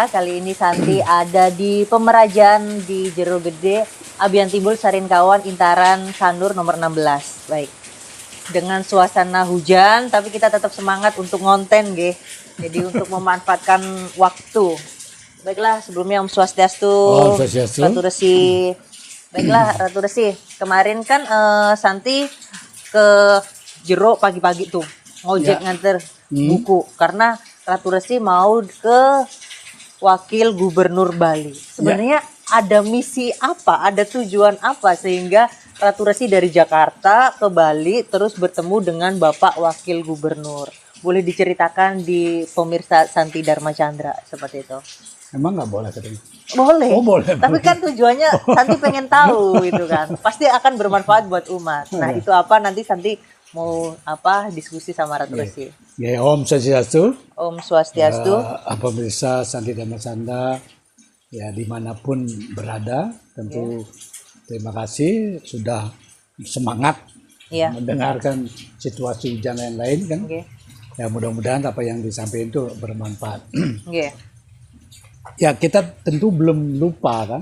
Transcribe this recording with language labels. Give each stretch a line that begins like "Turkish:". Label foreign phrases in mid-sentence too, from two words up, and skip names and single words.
Indonesian: Kali ini Santi ada di Pemerajan di Jero Gede, Abian Timbul, Sarinkawan, Intaran, Sanur nomor 16. Baik. Dengan suasana hujan, tapi kita tetap semangat untuk ngonten, nggih. Jadi untuk memanfaatkan waktu. Baiklah, sebelumnya
Balinese: Om Swastiastu. Om Swastiastu.
Indonesian: Ratu Resi. Baiklah, Ratu Resi. Kemarin kan Santi ke Jero pagi-pagi tuh ngojek nganter buku karena Ratu Resi mau ke Wakil Gubernur Bali. Sebenarnya ada misi apa, ada tujuan apa sehingga Ratu Resi dari Jakarta ke Bali terus bertemu dengan Bapak Wakil Gubernur? Boleh diceritakan di pemirsa Santi Dharma Chandra seperti itu? Emang nggak boleh katanya? Boleh. Oh, boleh. Tapi kan tujuannya Santi pengen tahu gitu kan. Pasti akan bermanfaat buat umat. Nah, itu apa nanti Santi mau apa diskusi sama Ratu Resi.
Balinese: Ya, Om Swastiastu. Om Swastiastu.
Indonesian: Pemirsa Santi Dharma Chandra, ya dimanapun berada, tentu terima kasih sudah semangat mendengarkan situasi hujan lain-lain kan. Ya mudah-mudahan apa yang disampaikan itu bermanfaat. Ya kita tentu belum lupa kan.